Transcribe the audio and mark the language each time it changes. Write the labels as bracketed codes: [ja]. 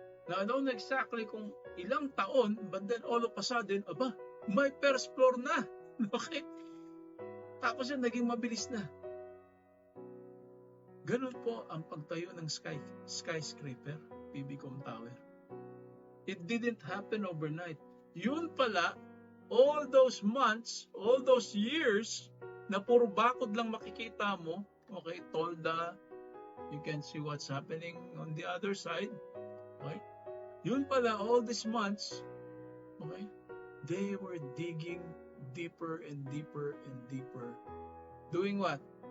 [en] Now, I don't know exactly [tl] kung ilang taon, [en] but then all of a sudden, [tl] aba, may first floor na. Okay? Tapos yan, naging mabilis na. Ganun po ang pagtayo ng skyscraper, PBCom Tower. [en] It didn't happen overnight. [tl] Yun pala, [en] all those months, all those years, [tl] na puro bakod lang makikita mo, [en] okay, tolda, you can see what's happening on the other side, okay? [tl] Yun pala, [en] all these months, okay, they were digging deeper and deeper and deeper. Doing what?